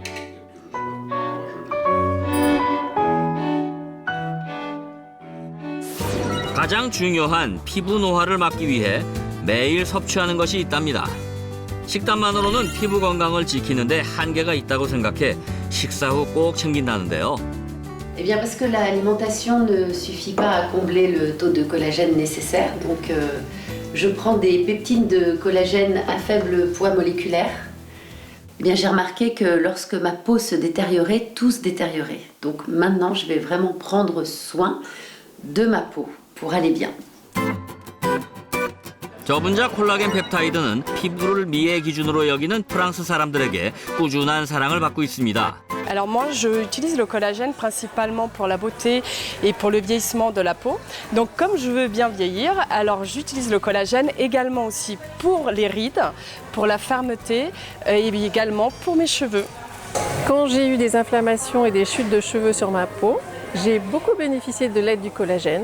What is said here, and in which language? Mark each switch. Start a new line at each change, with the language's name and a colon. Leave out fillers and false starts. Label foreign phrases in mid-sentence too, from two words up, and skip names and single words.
Korean: 가장 중요한 피부 노화를 막기 위해 매일 섭취하는 것이 있답니다. 식단만으로는 피부 건강을 지키는데 한계가 있다고 생각해 식사 후 꼭 챙긴다는데요.
French: Eh bien, parce que l'alimentation ne suffit pas à combler le taux de collagène nécessaire. Donc, je prends des peptines de collagène à faible poids moléculaire. Eh bien, j'ai remarqué que lorsque ma peau se détériorait, tout se détériorait. Donc maintenant, je vais vraiment prendre soin de ma peau pour aller bien.
Korean: 저분자 콜라겐 펩타이드는 피부를 미의 기준으로 여기는 프랑스 사람들에게 꾸준한 사랑을 받고 있습니다.
French: Alors moi, j'utilise le collagène principalement pour la beauté et pour le vieillissement de la peau. Donc comme je veux bien vieillir, alors j'utilise le collagène également aussi pour les rides, pour la fermeté et également pour mes cheveux. Quand j'ai eu des inflammations et des chutes de cheveux sur ma peau, j'ai beaucoup bénéficié de l'aide du collagène.